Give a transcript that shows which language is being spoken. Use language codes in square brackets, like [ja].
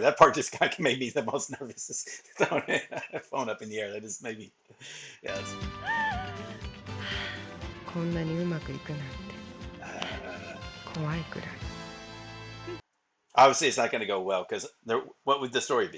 [en] That part just kind of made me the most nervous. Is throwing a phone up in the air. That just made me. Yeah. [ja] こんなにうまくいくなんて怖いくらい。 [en] Obviously, it's not going to go well because what would the story be?